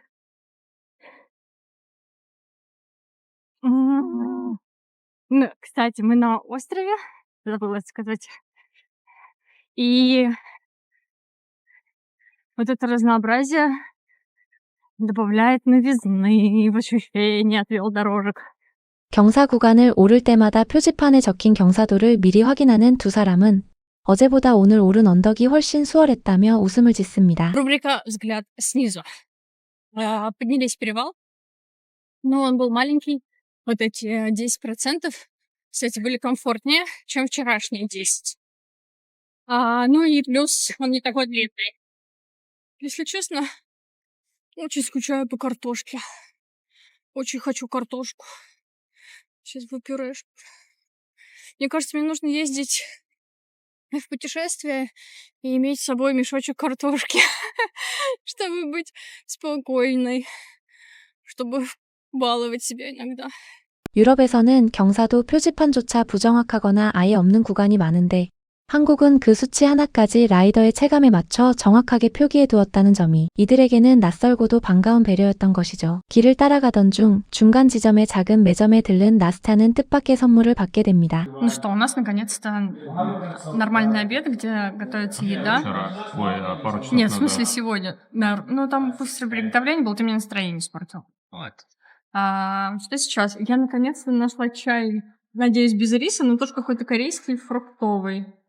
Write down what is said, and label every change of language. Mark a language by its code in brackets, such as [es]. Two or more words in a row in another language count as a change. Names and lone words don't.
[ru] Ну, кстати, мы на острове, забыла сказать. И вот это разнообразие добавляет новизны в ощущение от велодорожек. [ko] 경사 구간을 오를 때마다 표지판에 적힌 경사도를 미리 확인하는 두 사람은 어제보다 오늘 오른 언덕이 훨씬 수월했다며 웃음을 짓습니다. [ru] Рубрика «Взгляд снизу». Поднялись перевал, но он был маленький. Вот эти 10%, кстати, были комфортнее, чем вчерашние 10. Ну и плюс он не такой длинный. Если честно, очень скучаю по картошке. Очень хочу картошку. Сейчас бы пюрешку. Мне кажется, мне нужно ездить в путешествие и иметь с собой мешочек картошки, чтобы быть спокойной, чтобы баловать себя иногда. [ko] 유럽에서는 경사도 표지판조차 부정확하거나 아예 없는 구간이 많은데 한국은 그 수치 하나까지 라이더의 체감에 맞춰 정확하게 표기해 두었다는 점이 이들에게는 낯설고도 반가운 배려였던 것이죠. 길을 따라가던 중 중간 지점의 작은 매점에 들른 나스타는 뜻밖의 선물을 받게 됩니다. [ru] Ну что, у нас наконец-то нормальный обед, где готовится еда. Вчера. Ой, пару часов Нет, в назад. смысле сегодня. Ну там быстрое приготовление было, ты мне настроение испортил. Вот. Что сейчас? Я наконец-то нашла чай, надеюсь, без риса, но тоже какой-то корейский, фруктовый.